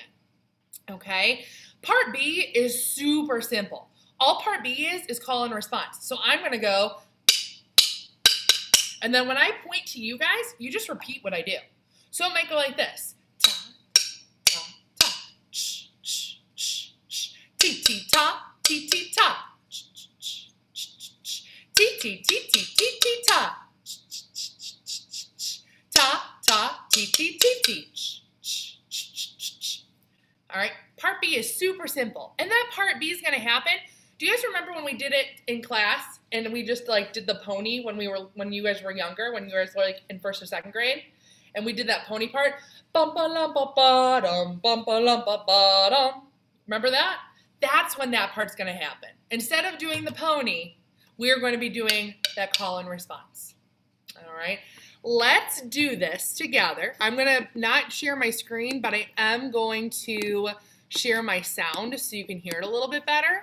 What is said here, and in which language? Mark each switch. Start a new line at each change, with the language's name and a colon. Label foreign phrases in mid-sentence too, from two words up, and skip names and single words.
English: Okay? Part B is super simple. All part B is call and response. So I'm going to go, and then when I point to you guys, you just repeat what I do. So it might go like this. Ta, ta, ta, ch, ch, ch, ch, ti, ti, ta, ti, ti, ta, ch, ch, ch, ch, ch, ti, ti, ti, ti, ti, ti, ta, ch, ch, ch, ch, ch, ch, ta, ta, ti, ti, ti, ti, ch, ch, ch, ch, ch. All right, part B is super simple. And that part B is going to happen. Do you guys remember when we did it in class and we just like did the pony when you guys were younger, when you guys were like in 1st or 2nd grade? And we did that pony part. Bum-ba-lum-ba-ba-dum, bum-ba-lum-ba-ba-dum. Remember that? That's when that part's going to happen. Instead of doing the pony, we're going to be doing that call and response. All right? Let's do this together. I'm going to not share my screen, but I am going to share my sound so you can hear it a little bit better.